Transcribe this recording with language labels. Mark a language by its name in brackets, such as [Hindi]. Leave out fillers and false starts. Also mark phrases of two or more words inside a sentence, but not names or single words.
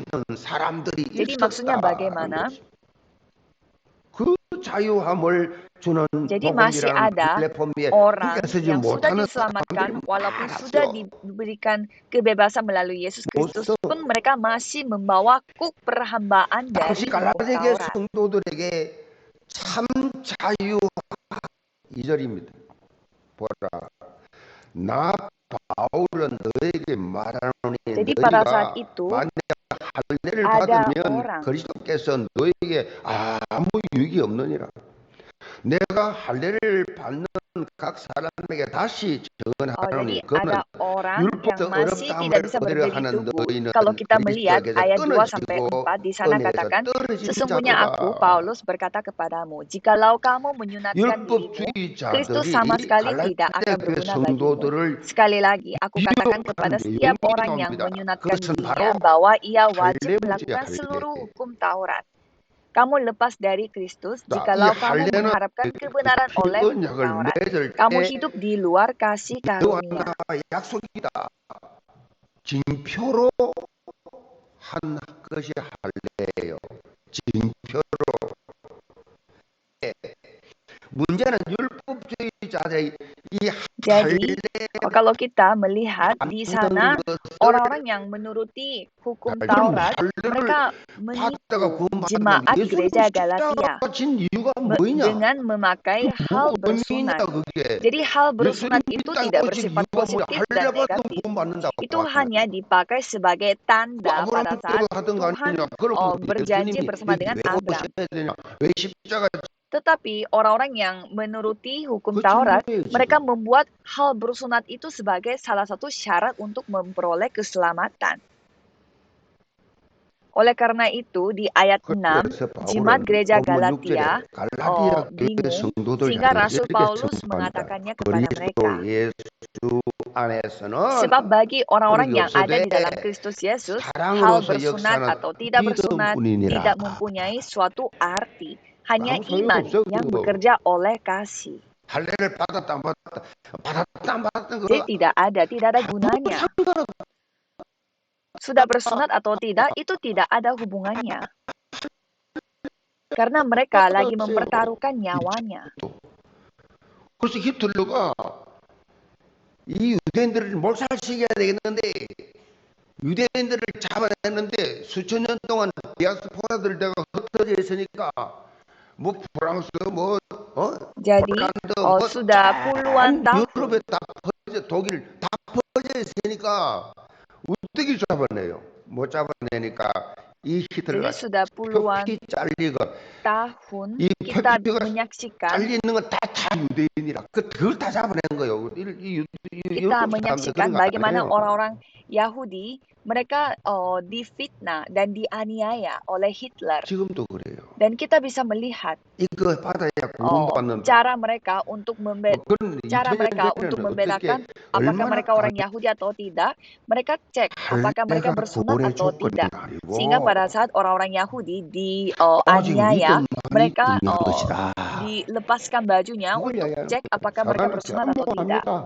[Indonesian] Jadi maksudnya bagaimana? Jadi masih ada orang yang sudah diselamatkan, walaupun sudah diberikan kebebasan melalui Yesus Kristus pun mereka masih membawa kuk perhambaan dari hukum Taurat. Jadi pada saat itu ada orang [Korean] 그리스도께서 너에게 아무 유익이 없느니라. 내가 할례를 받는 각 사람에게 다시 [Indonesian] Jadi [Korean] 정하노니 [Indonesian] ada [Korean] 그는 [Indonesian] orang yang [Korean] 율법적 [Indonesian] masih [Korean] 어렵다함을 [Indonesian] tidak bisa [Korean] 그대로 [Indonesian] berdiri [Korean] 하는 [Indonesian] teguh. [Korean] 너희는 [Indonesian] Kalau kita melihat [Korean] 그리스도에게서 [Indonesian] ayat 2 sampai [Korean] 끊어지고 [Indonesian] 4 di sana [Korean] 은혜에서 [Indonesian] katakan, [Korean] 떨어진 [Indonesian] sesungguhnya aku, [Korean] 자로다. [Indonesian] Paulus, berkata kepadamu, jikalau kamu menyunatkan dirimu, Kristus sama [Korean] 율법주의자들이 [Indonesian] sekali tidak [Korean] 갈라디아 [Indonesian] akan [Korean] 교회 [Indonesian] berguna bagimu. [Korean] 성도들을 [Indonesian] Sekali lagi, aku katakan kepada [Korean] 미혹하는 [Indonesian] setiap [Korean] 내용이 [Indonesian] orang yang [Korean] 나옵니다. [Indonesian] menyunatkan [Korean] 그것은 [Indonesian] dirinya [Korean] 바로 [Indonesian] bahwa ia wajib [Korean] 할례문제야, [Indonesian] melakukan [Korean] 할례. [Indonesian] seluruh hukum Taurat. Kamu lepas dari Kristus [Korean] 이 [Indonesian] jikalau kamu [Korean] 할례는 [Indonesian] mengharapkan kebenaran oleh hukum [Korean] 언약을 [Indonesian] Taurat. [Korean] 맺을 [Indonesian] Kamu [Korean] 때 [Indonesian] hidup di luar kasih [Korean] 너와 [Indonesian] karunia. [Korean] 나와 약속이다. 징표로 한 것이 할례예요. 징표로. 문제는 율법주의자들의 이 [Indonesian] Jadi, [Korean] 할례 [Indonesian] kalau kita melihat di sana [Korean] 만든 것을 [Indonesian] orang-orang yang menuruti hukum [Korean] 그럼 [Indonesian] Taurat, [Korean] 할례를 [Indonesian] mereka [Korean] 받다가 [Indonesian] menipu [Korean] 구원받은 [Indonesian] jemaat [Korean] 예수님을 [Indonesian] gereja [Korean] 십자가로 [Indonesian] Galatia [Korean] 진 이유가 뭐냐? [Indonesian] dengan memakai hal [Korean] 뭐 의미냐 [Indonesian] bersunat. [Korean] 그게? [Indonesian] Jadi hal bersunat [Korean] 예수님 [Indonesian] itu [Korean] 믿다고 [Indonesian] tidak [Korean] 오직 [Indonesian] bersifat [Korean] 이유가 뭐냐? [Indonesian] positif [Korean] 할례 [Indonesian] dan [Korean] 받으면 [Indonesian] negatif. [Korean] 구원받는다고 [Indonesian] Itu [Korean] 하는 [Indonesian] hanya dipakai sebagai tanda pada saat [Korean] 아브라함 하던 거 [Indonesian] Tuhan [Korean] 아니냐? 그럼 [Indonesian] berjanji [Korean] 예수님이 [Indonesian] bersama dengan [Korean] 왜 [Indonesian] Abram. [Korean] 오셔야 되냐? 왜 십자가 [Indonesian] Tetapi orang-orang yang menuruti hukum [Korean] 그 [Indonesian] Taurat, [Korean] 증거예요 [Indonesian] mereka [Korean] 지금. [Indonesian] membuat hal bersunat itu sebagai salah satu syarat untuk memperoleh keselamatan. Oleh karena itu, di ayat 6, [Korean] 그래서 [Indonesian] jemaat [Korean] 바울은 [Indonesian] gereja [Korean] 본문 [Indonesian] Galatia [Korean] 6절에 갈라디아 교회 [Indonesian] bingung, [Korean] 성도들 [Indonesian] sehingga [Korean] 향해 [Indonesian] Rasul [Korean] 이렇게 [Indonesian] Paulus [Korean] 선포합니다. [Indonesian] mengatakannya kepada mereka. [Korean] 그리스도 예수 안에서는 [Indonesian] Sebab bagi orang-orang [Korean] 그렇게 [Indonesian] yang ada [Korean] 없어도 [Indonesian] di dalam Kristus Yesus, hal [Korean] 사랑으로서 [Indonesian] bersunat [Korean] 역사는 [Indonesian] atau tidak bersunat [Korean] 믿음뿐이니라. [Indonesian] tidak mempunyai suatu arti. Hanya [Korean] 아무 [Indonesian] iman [Korean] 소용없어 [Indonesian] yang [Korean] 그거. [Indonesian] bekerja oleh kasih. [Korean] 할례를 받았다 안 받았다 받았다 안 받았다 [Indonesian] Jadi [Korean] 그거 [Indonesian] tidak ada gunanya. Sudah bersunat atau tidak, itu tidak ada hubungannya. Karena mereka lagi mempertaruhkan nyawanya. [Korean] 그래서 히틀러가 이 유대인들을 몰살시켜야 되겠는데 유대인들을 잡아냈는데 수천 년 동안 디아스포라들 내가 흩어져 있으니까 뭐 프랑스 [Indonesian] Jadi, [Korean] 폴란드 [Indonesian] sudah puluhan tahun. [Korean] 유럽에 다 퍼져 독일 다 퍼져 있으니까 어떻게 잡아내요? 못 잡아내니까 이 히틀러가 [Indonesian] Jadi sudah puluhan [Korean] 표피 잘리고 [Indonesian] tahun [Korean] 이 [Indonesian] kita [Korean] 표피가 [Indonesian] menyaksikan, [Korean] 잘리는 건 다 유대인이라 그걸 다 잡아낸 거예요. [Indonesian] kita menyaksikan bagaimana orang-orang Yahudi mereka difitnah dan dianiaya oleh Hitler. [Korean] 지금도 그래요. [Indonesian] Dan kita bisa melihat [Korean] 이거 받아야 구원받는 [Indonesian] cara mereka untuk membedakan apakah mereka orang Yahudi atau tidak. Mereka cek apakah mereka bersunat atau tidak. Sehingga pada saat orang-orang Yahudi dianiaya, mereka dilepaskan bajunya untuk cek apakah mereka bersunat atau tidak.